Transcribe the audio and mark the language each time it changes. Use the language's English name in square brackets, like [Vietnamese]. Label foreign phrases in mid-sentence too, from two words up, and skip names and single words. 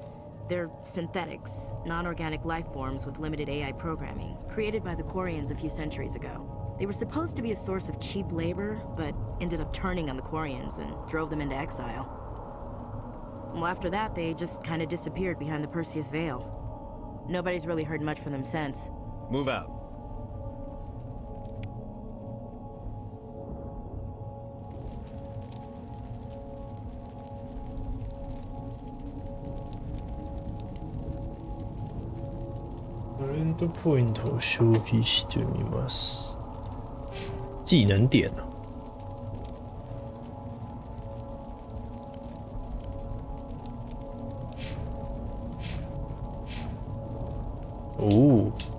[English] They're synthetics, non-organic life forms with limited AI programming, created by the Quarians a few centuries ago. They were supposed to be a source of cheap labor, but ended up turning on the Quarians and drove them into exile. Well, after that, they just kind of disappeared behind the Perseus Veil. Nobody's really heard much from them since. Move out. [Japanese] エンドポイントを消費してみます。 [Chinese] 技能点啊。哦。